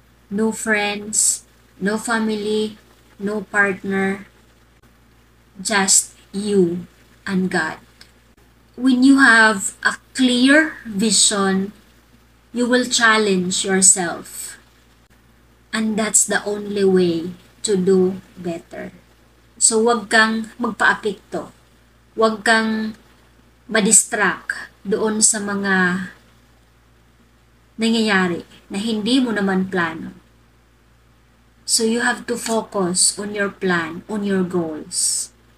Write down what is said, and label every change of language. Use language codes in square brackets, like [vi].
[en] No friends, no family, no partner, just you and God. When you have a clear vision, you will challenge yourself. And that's the only way to do better. [tl] So, wag kang magpa-apekto. Wag kang ma-distract doon sa mga nangyayari na hindi mo naman plano. [en] So, you have to focus on your plan, on your goals.